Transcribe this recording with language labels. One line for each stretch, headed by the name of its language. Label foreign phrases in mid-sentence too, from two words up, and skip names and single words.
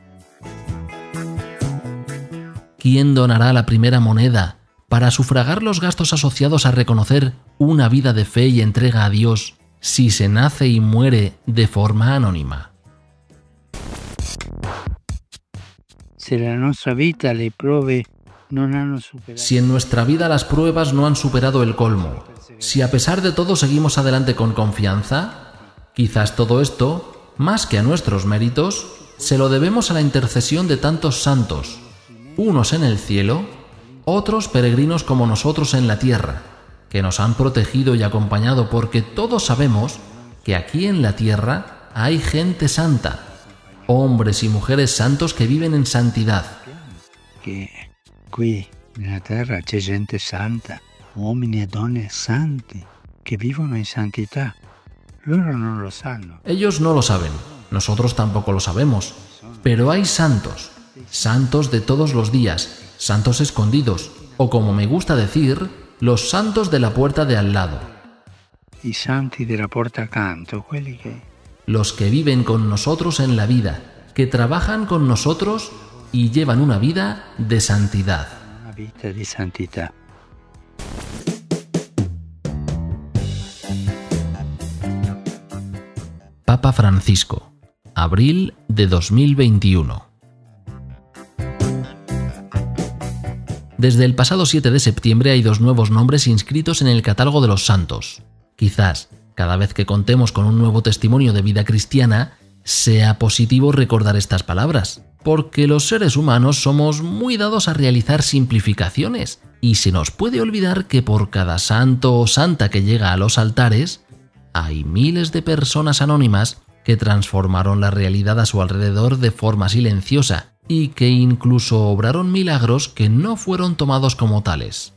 Spanish: ¿Quién donará la primera moneda para sufragar los gastos asociados a reconocer una vida de fe y entrega a Dios si se nace y muere de forma anónima? Si en nuestra vida
Italian: le prove non hanno superato.
Spanish: Si en nuestra vida las pruebas no han superado el colmo, si a pesar de todo seguimos adelante con confianza, quizás todo esto, más que a nuestros méritos, se lo debemos a la intercesión de tantos santos, unos en el cielo, otros peregrinos como nosotros en la tierra, que nos han protegido y acompañado, porque todos sabemos que aquí en la tierra hay gente santa, hombres y mujeres santos que viven en santidad.
Italian: Che qui nella terra c'è gente santa, uomini e donne santi che vivono in santità. Loro non lo sanno.
Spanish: Ellos no lo saben, nosotros tampoco lo sabemos, pero hay santos, santos de todos los días, santos escondidos, o como me gusta decir, los santos de la puerta de al lado.
Italian: I santi della porta accanto, quelli che
Spanish: Los que viven con nosotros en la vida, que trabajan con nosotros y llevan una vida de santidad.
Italian: una vita di santità.
Spanish: Papa Francisco, abril de 2021. Desde el pasado 7 de septiembre hay 2 nuevos nombres inscritos en el catálogo de los santos. Quizás, cada vez que contemos con un nuevo testimonio de vida cristiana, sea positivo recordar estas palabras, porque los seres humanos somos muy dados a realizar simplificaciones y se nos puede olvidar que por cada santo o santa que llega a los altares, hay miles de personas anónimas que transformaron la realidad a su alrededor de forma silenciosa y que incluso obraron milagros que no fueron tomados como tales.